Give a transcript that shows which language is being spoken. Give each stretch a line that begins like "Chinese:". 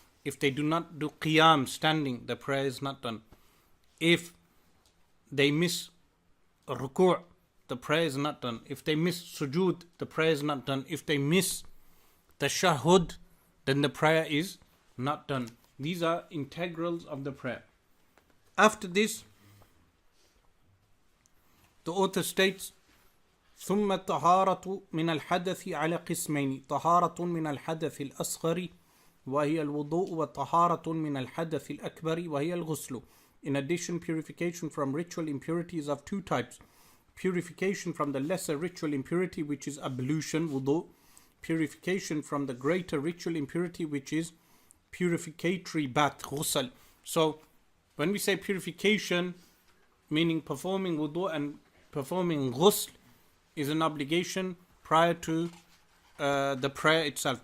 English: If they do not do qiyam, standing, the prayer is not done. If they miss ruku', the prayer is not done. If they miss sujood, the prayer is not done. If they miss tashahhud, then the prayer is not done. These are integrals of the prayer. After this, the author states,
Arabic: ثم الطهارة من الحدث على قسمين، طهارة من الحدث الأصغر وهي الوضوء وطهارة من الحدث الأكبر وهي الغسل.
English: In addition, purification from ritual impurities of 2 types. Purification from the lesser ritual impurity, which is ablution, wudu. Purification from the greater ritual impurity, which is purificatory bath, ghusl. So, when we say purification, meaning performing wudu and performing ghusl, is an obligation prior to the prayer itself.